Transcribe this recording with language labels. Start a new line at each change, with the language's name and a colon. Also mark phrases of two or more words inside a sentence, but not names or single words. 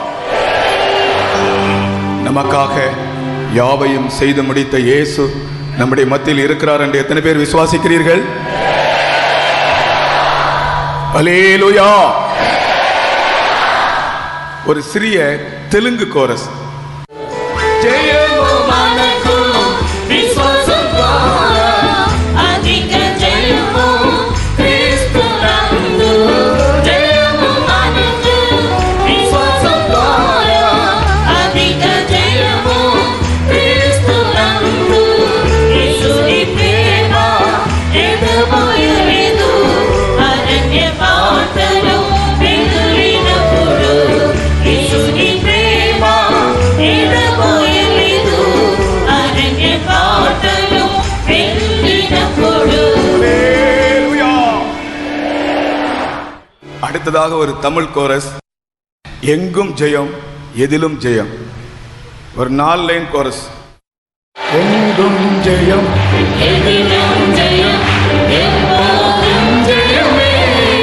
Tamil: நமக்காக யாவையும் செய்து முடித்த இயேசு நம்முடைய மத்தியில் இருக்கிறார் என்று எத்தனை பேர் விசுவாசிக்கிறீர்கள்? அல்லேலூயா. ஒரு சிறிய தெலுங்கு கோரஸ்.
Telugu: జయము మనకు విశ్వాసం ద్వారా, అధిక జయము క్రీస్తునందు. జయము మనకు విశ్వాసం ద్వారా, అధిక జయము క్రీస్తునందు. యేసుని ప్రేమ ఎడబాయలేదు, అరణ్య బాటలో వెళ్ళినప్పుడు. యేసుని ప్రేమ ఎడబాయలేదు, అరణ్య బాటలో వెళ్ళినప్పుడు.
Tamil: அல்லேலூயா. அடுத்ததாக ஒரு தமிழ் கோரஸ், எங்கும் ஜெயம் எதிலும் ஜெயம். ஒரு 4 லைன் கோரஸ். எங்கும் ஜெயம் எதிலும் ஜெயம், எப்போதும் ஜெயமே.